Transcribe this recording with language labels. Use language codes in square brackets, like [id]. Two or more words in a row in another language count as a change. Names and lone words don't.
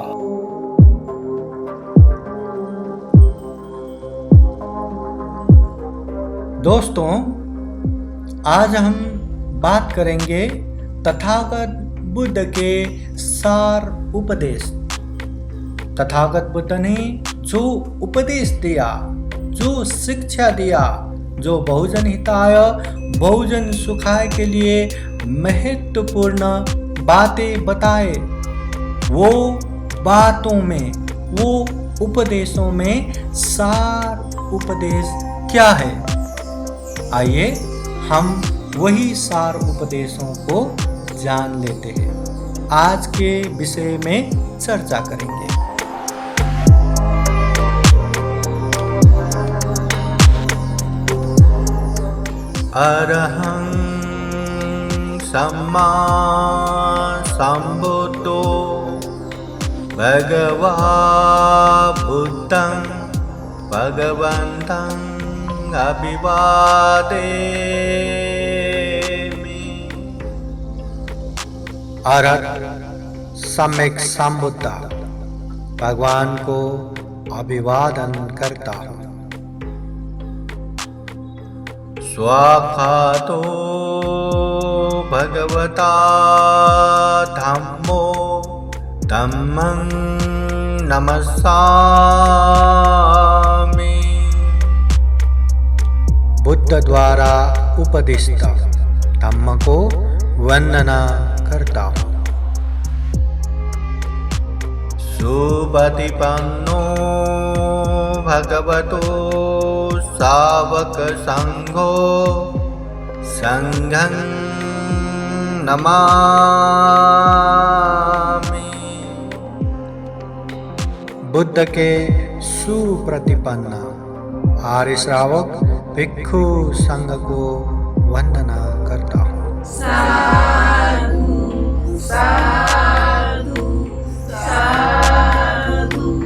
[hi] दोस्तों, आज हम बात करेंगे तथागत बुद्ध के सार उपदेश। तथागत बुद्ध ने जो उपदेश दिया, जो शिक्षा दिया, जो [pi] बहुजन हिताय बहुजन सुखाय [hi] के लिए महत्वपूर्ण बातें बताए, वो बातों में, वो उपदेशों में सार उपदेश क्या है? आइए हम वही सार उपदेशों को जान लेते हैं। आज के विषय में चर्चा करेंगे। [pi] अरहं सम्मा सम्बुद्धो भगवा बुद्धं भगवन्तं अभिवादेमि। [hi] अरहत सम्यक संबुद्ध, भगवान को अभिवादन करता हूँ। [pi] स्वाखातो भगवता धम्मो धम्मं नमस्सामि। [hi] बुद्ध द्वारा उपदिष्ट धम्म को वंदना करता हूँ। [pi] सुपतिपन्नो भगवतो सावक संघो संघं नमामि। [hi] बुद्ध के सुप्रतिपन्न आर्य श्रावक भिक्षु संघ को वंदना करता हूँ। [pi] साधु साधु साधु।